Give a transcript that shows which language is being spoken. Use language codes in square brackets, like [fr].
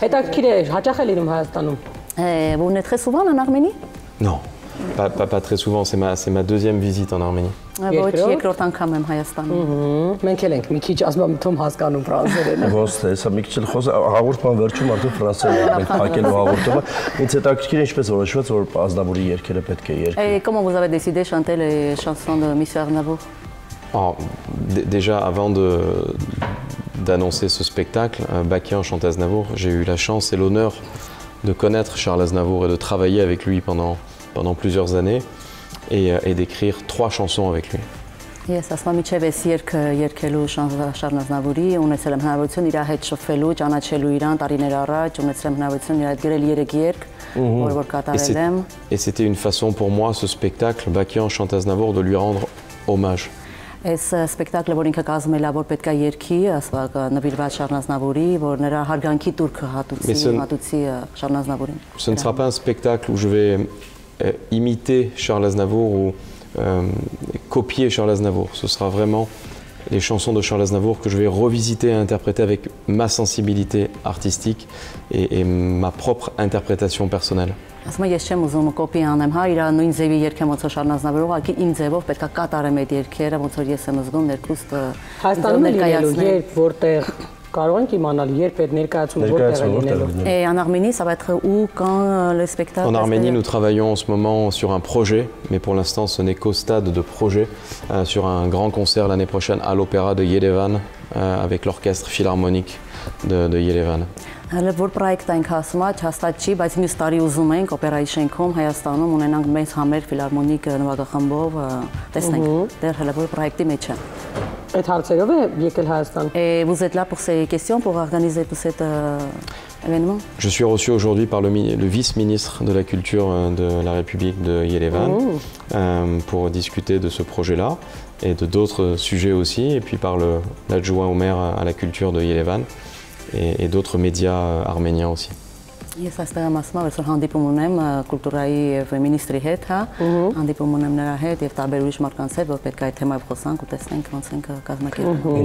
[hy] Հետաքրքիր է, հաճախ է լինում Հայաստանում։ [fr] Vous venez très souvent en Arménie? Non, pas très souvent, c'est ma deuxième visite en Arménie. [hy] Ոչ, երկրորդ անգամ եմ Հայաստանում։ Մենք էլ ենք մի քիչ ասում հասկանում ֆրանսերեն։ Ոնց է, սա մի քիչ էլ հաղորդման վերջում արդեն ֆրանսերեն ենք փակելու հաղորդումը։ Ինձ հետաքրքիր է ինչպես որոշվեց, որ Ազնավուրի երգերը պետք է երգել։ [fr] Et comment vous avez décidé de chanter les chansons de Monsieur Aznavour? Déjà, avant d'annoncer ce spectacle, Bacchien chante Aznavour, j'ai eu la chance et l'honneur de connaître Charles Aznavour et de travailler avec lui pendant plusieurs années et d'écrire 3 chansons avec lui. [hy] Ես ասում եմ իջև էս երգելու Շարլ Ազնավուրի, ունեցել եմ հնարավորություն իր հետ շփվելու, ճանաչելու իրան տարիներ առաջ, ունեցել եմ հնարավորություն իր հետ գրել 3 երգ, որ կատարել եմ։ [fr] Et c'était une façon pour moi, ce spectacle, Bacchien chante Aznavour, de lui rendre hommage. [hy] Այս սպեկտակլը, որ ինքը կազմել է, որ պետք է երգի, նվիրված Շարլ Ազնավուրի, որ նրա հարգանքի տուրքը հատուցի Շարլ Ազնավուրին։ [fr] Ce ne sera pas un spectacle où je vais imiter Charles Aznavour ou copier Charles Aznavour. Ce sera vraiment les chansons de Charles Aznavour que je vais revisiter et interpréter avec ma sensibilité artistique et ma propre interprétation personnelle. [hy] Ասում եմ, ես չեմ ուզում կոպի անեմ, հա, իր նույն ձևի երգեմ ոնց որ Շարլ Ազնավուրը, ուղղակի իմ ձևով պետք է կատարեմ այդ երգերը, ոնց որ ես եմ զգում ներքուստ Հայաստանում լինելու, երբ որտեղ կարող ենք իմանալ, երբ այդ ներկայացումը որտեղ է լինելու։ [fr] Et en Arménie, ça va être où, quand le spectacle? En Arménie, nous travaillons en ce moment sur un projet, mais pour l'instant, ce n'est qu'au stade de projet, sur un grand concert l'année prochaine à l'Opéra de Yerevan, avec l'orchestre philharmonique de Yerevan. [hy] Հələ որ պրոյեկտը ենք ասում, հաստատ չի, բայց մյուս տարի ուզում ենք օպերայի շենքում Հայաստանում ունենանք մեծ համեր ֆիլհարմոնիկ նվագախմբով, տեսնենք, դեռ հələ որ պրոյեկտի մեջ է։ Այդ հարցերով է եկել Հայաստան։ [fr] Et vous êtes là pour ces questions, pour organiser tout cet événement? Je suis reçu aujourd'hui par le vice-ministre de la Culture de la République de Yerevan pour discuter de ce projet-là et de d'autres sujets aussi, et puis par l'adjoint au maire à la culture de Yerevan et d'autres médias arméniens aussi. [hy] Ես այստեղ եմ ասում, որ հանդիպում ունեմ կուլտուրայի եւ մինիստրի հետ, հա, հանդիպում ունեմ նրա հետ եւ տարբեր ուրիշ մարդկանց հետ, որ պետք է այդ թեմայով խոսանք ու տեսնենք ոնց ենք կազմակերպում։